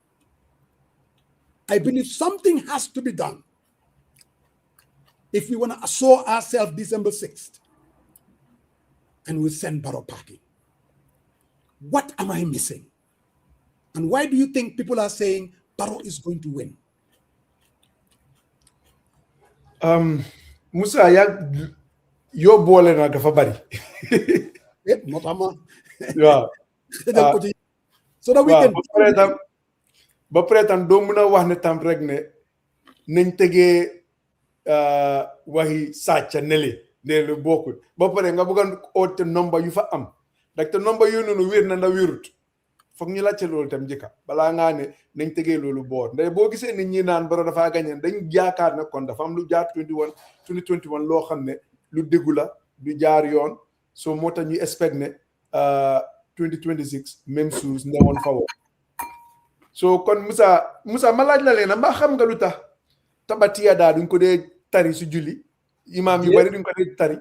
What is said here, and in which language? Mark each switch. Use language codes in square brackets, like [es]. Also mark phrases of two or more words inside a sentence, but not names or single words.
[en] I believe something has to be done if we want to assure ourselves December 6th and we'll send Barrow packing. What am I missing? And why do you think people are saying Barrow is going to win? [wo] Musa, [en] your ball [wo] na dafa bari. [en] Yeah. So that we can. [wo] Ba pare tam do muna wax ne tam rek ne nañ tege waxi sàcca nele ne lu bokkul ba pare nga bëgg oote number yu fa am dak te number yu noonu wér na nda wérut foog ñu laajte loolu tam njëkka balaa ngaa ne nañ tegee loolu boor ndax boo gisee nit ñi naan Barrow dafa gañe dañ yaakaar ne kon dafa am lu jaar 2021 loo xam ne lu déggu la du jaar yoon so moo tax ñu expect ne 2026 même chose ne woon fa woo so kon Musa ma laaj la leen mbaa xam nga lu tax tabatiya daa duñ ko dee tari su julli imaam yu bari duñ ko dee tari